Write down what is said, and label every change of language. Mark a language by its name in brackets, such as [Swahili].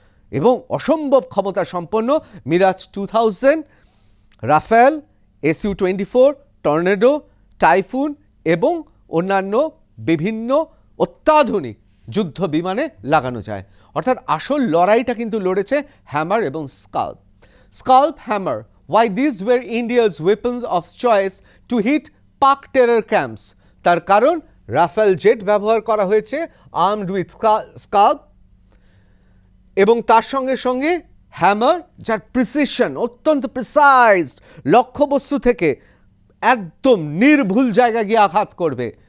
[Bangla] এবং অসম্ভব ক্ষমতা সম্পন্ন Miraj 2000, Rafael, Su-24, tornado, typhoon এবং অন্যান্য বিভিন্ন অত্যাধুনিক যুদ্ধ বিমানে লাগানো যায়। অর্থাৎ আসল লড়াইটা কিন্তু লড়েছে হ্যামার এবং SCALP hammer. [English] Why these were India's weapons of choice to hit Pak terror camps? [Bangla] তার কারণ রাফেল জেট ব্যবহার করা হয়েছে [English] armed with [Bangla] স্কাল্প, এবং তার সঙ্গে সঙ্গে হ্যামার, যার প্রিসিশন অত্যন্ত প্রিসাইজড, লক্ষ্যবস্তু থেকে একদম নির্ভুল জায়গায় গিয়ে আঘাত করবে।